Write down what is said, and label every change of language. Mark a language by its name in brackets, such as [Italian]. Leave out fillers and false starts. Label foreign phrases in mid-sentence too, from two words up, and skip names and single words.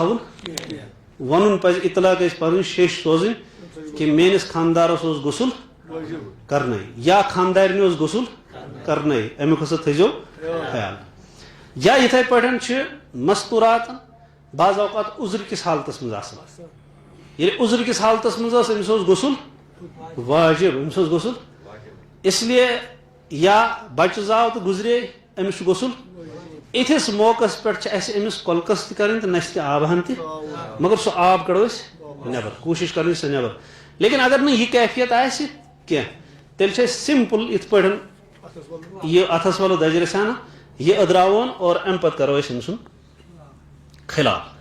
[Kashmiri] تھاوُن ونُن پزِ اطلاع گژھِ پنٕنۍ شیٚش سوزٕنۍ کہِ میٲنِس خانٛدارس اوس غسُل کرنے یا خانٛدارنہِ اوس غسُل کرنے امیُک ہسا تھٲیزیو خیال یا یِتھے پٲٹھۍ چھِ مستوٗرات بعض اوقات عُذر کِس حالتس منٛز آسان ییٚلہِ عُذر کِس حالتس منٛز ٲس أمِس اوس غسُل واجب أمِس اوس غسُل [Urdu] اس لیے [Kashmiri] یا بچہِ زاو تہٕ گُزرے أمِس چھُ غسُل یِتھِس موقعس پٮ۪ٹھ چھِ اَسہِ أمِس کۄلکس تہِ کرٕنۍ تہٕ نَسہِ تہِ آبہٕ ہن تہِ مگر سُہ آب کڑو أسۍ نٮ۪بر کوٗشِش کرٕنۍ سۄ نٮ۪بر لیکن اگر نہٕ یہِ کیفیت آسہِ کینٛہہ تیٚلہِ چھِ أسۍ سمپل یِتھ پٲٹھۍ یہِ اتھس والو دجہِ رسانہ یہِ أدراوون اور امہِ پتہٕ کرو أسۍ أمۍ سُنٛد خلال